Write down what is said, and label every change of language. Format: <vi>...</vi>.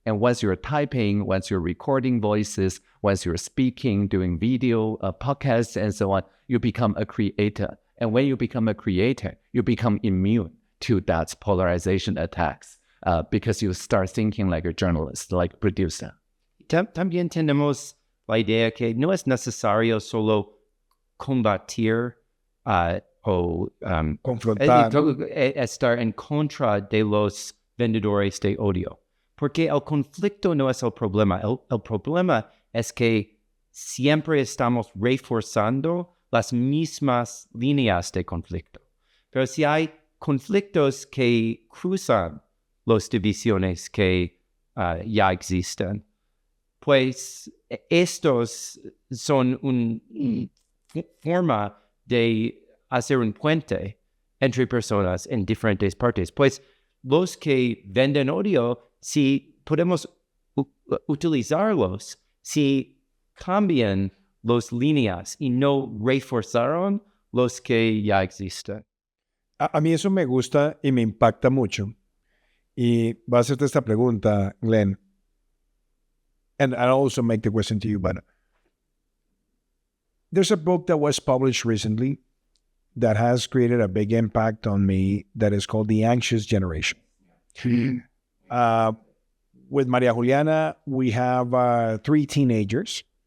<en>And once you're typing, once you're recording voices, once you're speaking, doing video, podcasts, and so on, you become a creator. And when you become a creator, you become immune to that polarization attacks because you start thinking like a journalist, like a producer.</en> <es>También tenemos la idea que no es necesario solo combatir o confrontar, estar en contra de los vendedores de odio. Porque el conflicto no es el problema. El problema es que siempre estamos reforzando las mismas líneas de conflicto. Pero si hay conflictos que cruzan las divisiones que ya existen, pues estos son una forma de hacer un puente entre personas en diferentes partes. Pues los que venden odio, si podemos utilizarlos, si cambian las líneas y no reforzaron los que ya existen. A mí eso me gusta y me impacta mucho. Y voy a hacerte esta pregunta, Glen.</es> <en>And I'll also make the question to you, but there's a book that was published recently that has created a big impact on me that is called The Anxious Generation. With Maria Juliana, we have 3 teenagers.</en>